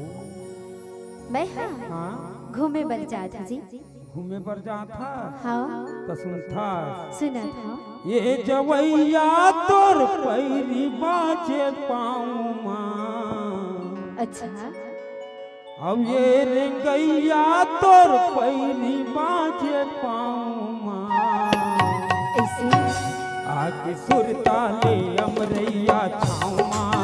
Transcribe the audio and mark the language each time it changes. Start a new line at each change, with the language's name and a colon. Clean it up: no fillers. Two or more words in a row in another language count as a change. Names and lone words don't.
Chhattisgarhi: मैं हाँ हाँ घूमे बर जात जी। घूमे पर जा था हाँ तो सुन था सुना था। ये जवैया तोर पैरी बाजे पाऊँ माँ। अच्छा अब ये रेंगैया तोर पैरी बाजे पाऊँ माँ। ऐसे आके सुरता ले अमरैया छाऊँ माँ।